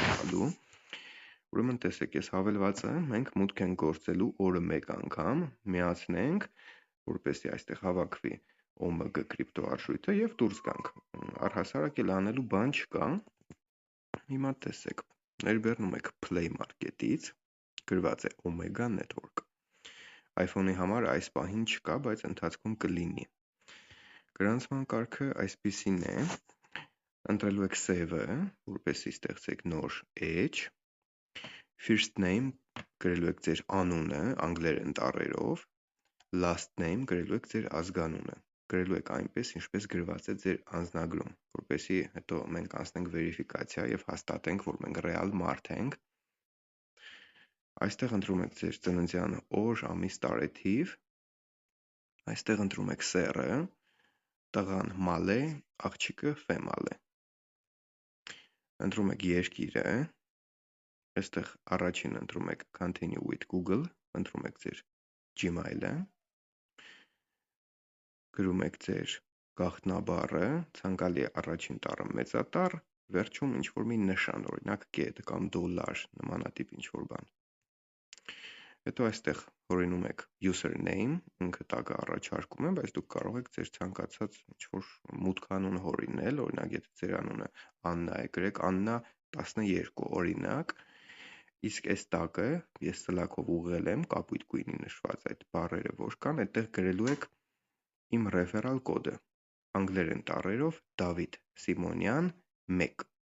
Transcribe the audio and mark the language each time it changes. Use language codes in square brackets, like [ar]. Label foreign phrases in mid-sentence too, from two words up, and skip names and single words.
[hy] տալու։ Ուրեմն տեսեք, այս հավելվածը մենք մուտք ենք գործելու օրը 1 անգամ, միացնենք, որպեսզի այստեղ հավաքվի OMG կրիպտոարժույթը եւ դուրս գանք։ Առհասարակ էլ անելու բան չկա։ Հիմա տեսեք, ներբեռնում եք Play Market-ից, գրված է Omega Network։ iPhone-ի համար այս պահին չկա, բայց ընթացքում կլինի։ Գրանցման կարգը այսպիսին է. ընտրելու եք save-ը, որպեսզի ստեղծեք նոր edge, [en] first name [hy] գրելու եք ձեր անունը անգլերեն տառերով, [en] last name գրելու [hy] եք ձեր ազգանունը, գրելու եք այնպես, ինչպես գրված է ձեր անձնագրում, որպեսզի հետո մենք անցնենք վերիֆիկացիա եւ հաստատենք, որ մենք ռեալ մարդ ենք։ Այստեղ ընտրում եք ձեր ծննդյան օր, ամիս, տարեթիվ, այստեղ ընտրում եք սեռը, տղան մալ է, աղջիկը ֆեմալ է։ Ընտրում եք երկիրը, այստեղ առաջին ընտրում եք [en] continue with Google, [hy] ընտրում եք ձեր Gmail-ը, գրում եք ձեր գաղտնաբառը, ցանկալի է առաջին տառը մեծատառ, վերջում ինչ-որ մի նշան, օրինակ կետ կամ դոլար, նմանատիպ ինչ-որ բան։ Հետո այստեղ հորինում եք username, ինքը տագը առաջարկում է, բայց դուք կարող եք ձեր ցանկացած ինչ-որ մուտքանուն հորինել, օրինակ եթե ձեր անունը Աննա է, գրեք Աննա 12 օրինակ, իսկ այս տագը ես սլաքով ուղղել եմ, կապույտ գույնի նշված այդ բառերը որ կան, այդտեղ գրելու եք իմ ռեֆերալ կոդը, անգլերեն տառերով Դավիթ Սիմոնյան 1։